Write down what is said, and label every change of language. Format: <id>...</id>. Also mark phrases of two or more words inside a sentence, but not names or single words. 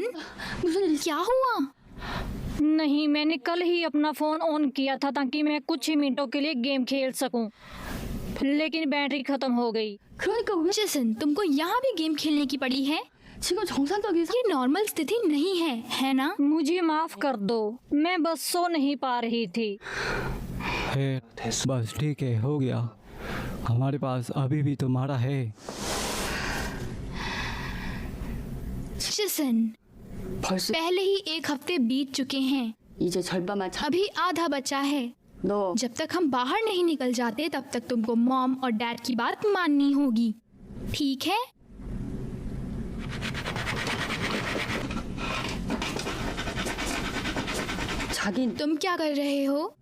<hi>क्या हुआ? नहीं, मैंने कल ही अपना फोन ऑन किया था ताकि मैं कुछ ही मिनटों के लिए गेम खेल सकूं, लेकिन बैटरी खत्म हो गई।</hi> <ko>그러니까 왜</ko> <hi>चिसन, तुमको यहाँ भी गेम खेलने की पड़ी है?</hi> <ko>지금 정상적인</ko> <hi>ये नॉर्मल स्थिति नहीं है ना? मुझे माफ कर दो, मैं बस सो नहीं पा रही थी। है बस ठीक है, हो गया। हमारे पास अभी भी तुम्हारा है। चिसन,</hi> <ko>벌써</ko> <hi>पहले ही 1 हफ्ते बीत चुके हैं,</hi> <ko>이제 절반만 참.</ko> <hi>अभी आधा बचा है।</hi> <ko>너</ko> <hi>जब तक हम बाहर नहीं निकल जाते तब तक तुमको मॉम और डैड की बात माननी होगी, ठीक है?</hi> <ko>하긴</ko> <hi>तुम क्या कर रहे हो?</hi>